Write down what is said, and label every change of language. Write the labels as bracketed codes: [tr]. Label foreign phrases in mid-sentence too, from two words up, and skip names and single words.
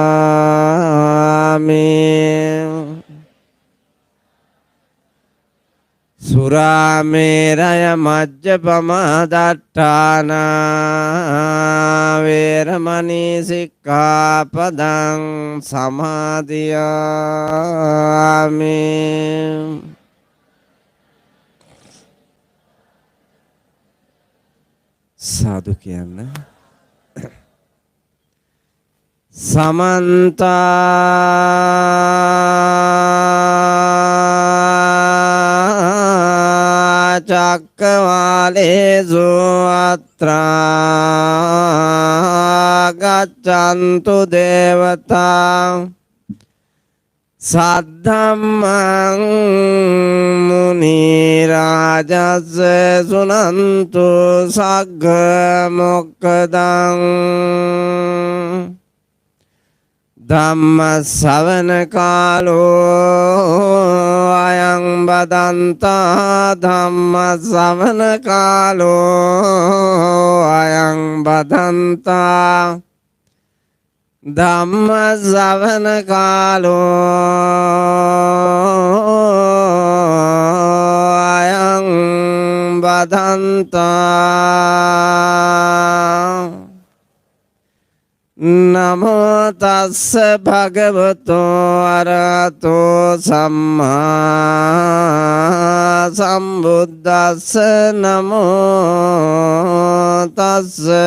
[pi] มิสุราเมรยมัจจปมาดัฏฐานาเวรมณีสิกขาปดังสมาธิยามิ สาธุเกียรตินะ समन्ता चक्रवालेषु अत्रा गच्छन्तु देवता सद्धम्मं मुनिराजस्य शृण्वन्तु सग्गमोक्खदं ධම්ම ශ්‍රවණ කාලෝ අයං බදන්තා ධම්ම ශ්‍රවණ කාලෝ අයං බදන්තා ධම්ම ශ්‍රවණ කාලෝ අයං බදන්තා නමෝ තස්ස භගවතෝ අරහතෝ සම්මා සම්බුද්දස්ස නමෝ තස්ස